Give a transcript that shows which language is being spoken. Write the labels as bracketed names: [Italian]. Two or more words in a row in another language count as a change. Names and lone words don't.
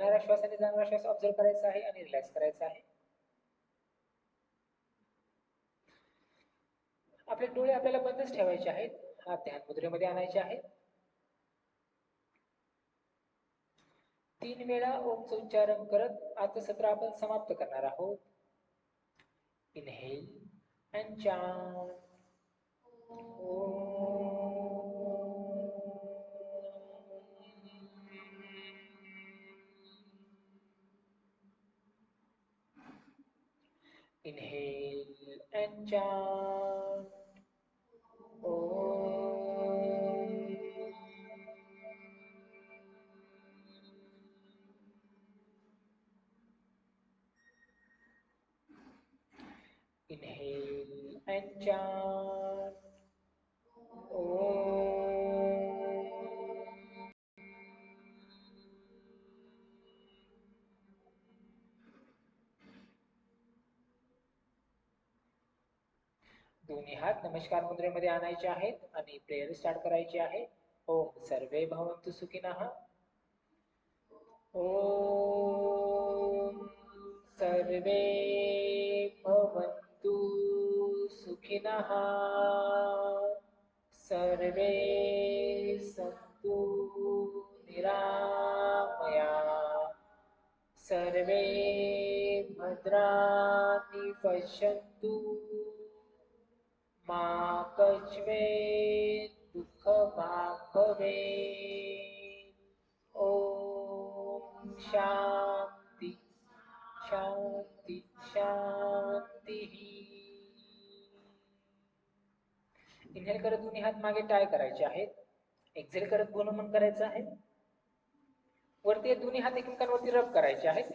[Marathi] येणारा श्वास आणि जाणारा श्वास ऑब्झर्व करायचा आहे आणि रिलॅक्स करायचा आहे. आपले डोळे आपल्याला बंदच ठेवायचे आहेत. हात ध्यान मुद्रेमध्ये आणायचे आहेत. 3 वेळा ओमचं उच्चारण करत आजचं सत्र आपण समाप्त करणार आहोत. [English] inhale and chant Inhale and chant Om. Inhale and chant Om. [Marathi] दोन्ही हात नमस्कार मुद्रेमध्ये आणायचे आहेत आणि [English] prayer start [Marathi] करायची आहे. [Sanskrit] ओम सर्वे भवन्तु सुखिनः. ओम सर्वे भवन्तु सुखिनः. सर्वे सन्तु निरामया. सर्वे भद्राणि पश्यन्तु. मा कश्चित् दुःखभाग् भवेत्. ओम शांती शांती शांती. [Marathi] इनहेल करत दोन्ही हात मागे टाय करायचे आहेत. एक्झेल करत गुणमन करायचं आहे. वरती दोन्ही हात एकमेकांवरती रब करायचे आहेत.